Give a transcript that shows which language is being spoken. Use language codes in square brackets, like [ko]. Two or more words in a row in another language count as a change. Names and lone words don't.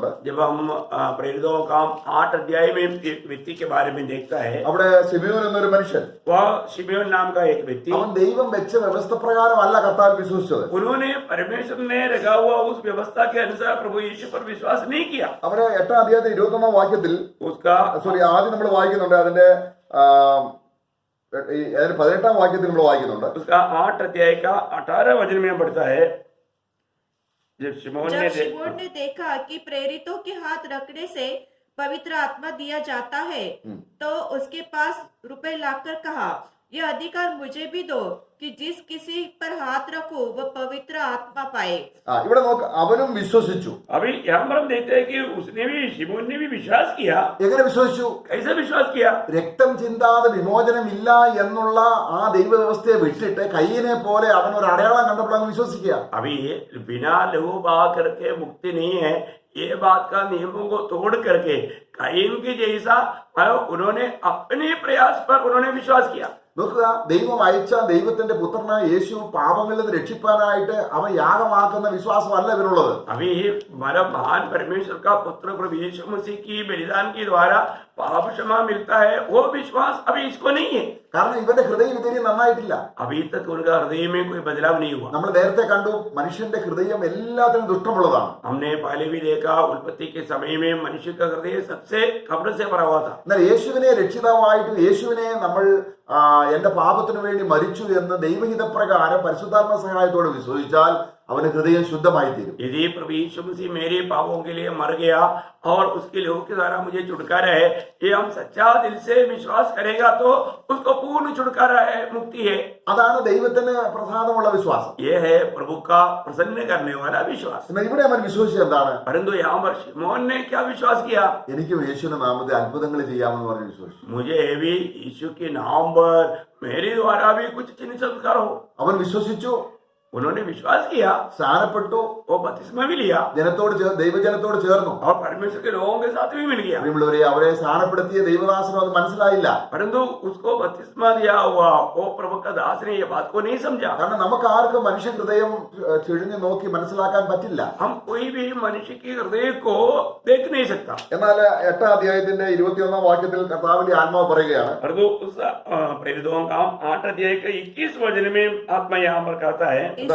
[hi] जब हम प्रेरितों का 8 अध्याय में एक व्यक्ति के बारे में देखता है, [ml] അവിടെ ശിമയോൻ എന്നൊരു മനുഷ്യൻ, [hi] वह शिमयोन नाम का एक व्यक्ति, [ml] അവൻ ദൈവം വെച്ച വ്യവസ്ഥ പ്രകാരമല്ല കർത്താവിൽ വിശ്വസിച്ചത്. [hi] उन्होंने परमेश्वर ने रखा हुआ उस व्यवस्था के अनुसार प्रभु यीशु पर विश्वास नहीं किया। [ml] അവിടെ 8-ാം അധ്യായത്തിൽ 21-ാം വാക്യത്തിൽ ആദ്യം നമ്മൾ വായിക്കുന്നുണ്ട്, അതിന്റെ 18-ാം വാക്യത്തിൽ നമ്മൾ വായിക്കുന്നുണ്ട്. [hi] उसका 8 अध्याय का 18 वचन में पढ़ता है, जब शिमोन जब ने शिमोन ने देखा कि प्रेरितों के हाथ रखने से पवित्र आत्मा दिया जाता है, तो उसके पास रुपए लाकर कहा, यह अधिकार मुझे भी दो कि जिस किसी पर हाथ रखो वह पवित्र आत्मा पाए। [ml] ഇവിടെ നോക്ക്, അവനും വിശ്വസിച്ചു. [hi] अभी यहाँ पर हम देखते हैं कि उसने भी शिमोन ने भी विश्वास किया। [ml] എങ്ങനെ വിശ്വസിച്ചു? [hi] कैसे विश्वास किया? [ml] രക്തം ചിന്താതെ വിമോചനമില്ല എന്നുള്ള ആ ദൈവവ്യവസ്ഥയെ വിട്ടിട്ട് കയ്യിനെ പോലെ അവൻ ഒരു അടയാളം കണ്ടപ്പോൾ അങ്ങ് വിശ്വസിക്കുക. [hi] अभी बिना लहू बहा करके मुक्ति नहीं है, ये बात का नियमों को तोड़ करके कायीन के जैसा उन्होंने अपने प्रयास पर उन्होंने विश्वास किया। [ml] നോക്കുക, ദൈവം അയച്ച ദൈവത്തിന്റെ പുത്രനായ യേശു പാപങ്ങളിൽ നിന്ന് രക്ഷിപ്പാനായിട്ട് അവൻ യാഗമാക്കുന്ന വിശ്വാസമല്ല ഇവരുള്ളത്. [hi] अभी हमारा महान परमेश्वर का पुत्र प्रभु यीशु मसीह की बलिदान के द्वारा पाप क्षमा मिलता है, वो विश्वास अभी इसको नहीं है। [ml] കാരണം ഇവന്റെ ഹൃദയം ഇതുവരെ നന്നായിട്ടില്ല. [hi] अभी तक उनका हृदय में कोई बदलाव नहीं हुआ। [ml] നമ്മൾ നേരത്തെ കണ്ടു, മനുഷ്യന്റെ ഹൃദയം എല്ലാത്തിനും ദുഷ്ടമുള്ളതാണ്. [hi] हमने पहले भी देखा, उत्पत्ति के समय में मनुष्य का हृदय सबसे कब्र से भरा हुआ था। [ml] എന്നാൽ യേശുവിനെ രക്ഷിതാവായിട്ട് യേശുവിനെ നമ്മൾ എന്റെ പാപത്തിനു വേണ്ടി മരിച്ചു എന്ന് ദൈവഹിതപ്രകാരം പരിശുദ്ധാത്മ സഹായത്തോടെ വിശ്വസിച്ചാൽ അവന് ഹൃദയം ശുദ്ധമായി തീരും. [hi] यदि प्रभु यीशु मसीह मेरे पापों के लिए मर गया और उसके लहू के द्वारा मुझे छुटकारा है, ये हम सच्चा दिल से विश्वास करेगा तो उसको पूर्ण छुटकारा है, मुक्ति है। [ml] അതാണ് ദൈവത്തിന് പ്രസാദമുള്ള വിശ്വാസം. [hi] ये है प्रभु का प्रसन्न करने वाला विश्वास। [ml] എന്നാൽ ഇവിടെ അവൻ വിശ്വസിച്ചത് എന്താണ്? [hi] परंतु यहाँ पर शिमोन ने क्या विश्वास किया? [ml] എനിക്കും യേശുവിന്റെ നാമത്തിൽ അത്ഭുതങ്ങൾ ചെയ്യാമെന്ന് പറഞ്ഞ് വിശ്വസിച്ചു. [hi] मुझे भी यीशु के नाम पर मेरे द्वारा भी कुछ चिन्ह चमत्कार हो। [ml] അവൻ വിശ്വസിച്ചു, [hi] उन्होंने विश्वास किया, [ml] സ്നാനപ്പെട്ടു, [hi] वो बपतिस्मा भी लिया [ml] ദൈവജനത്തോട് ചേർന്നു. [hi] और परमेश्वर के लोगों के साथ भी मिल गया। [ml] പ്രിയമുള്ളവരെ, അവരെ സ്നാനപ്പെടുത്തിയ ദൈവദാസനും അത് മനസ്സിലായില്ല. [hi] परंतु उसको बपतिस्मा दिया हुआ वो प्रभु का दास ने ये बात को नहीं समझा। [ml] കാരണം നമുക്ക് ആർക്കും മനുഷ്യ ഹൃദയം ചുഴിഞ്ഞു നോക്കി മനസ്സിലാക്കാൻ പറ്റില്ല. [hi] हम कोई भी मनुष्य के हृदय को देख नहीं सकता। [ml] എന്നാൽ 8-ാം അധ്യായത്തിന്റെ 21-ാം വാക്യത്തിൽ കർത്താവിന്റെ ആത്മാവ് പറയുകയാണ്, [hi] परंतु उस प्रेरितों का 8 अध्याय के 21 वचन में आत्मा यहाँ पर कहता है,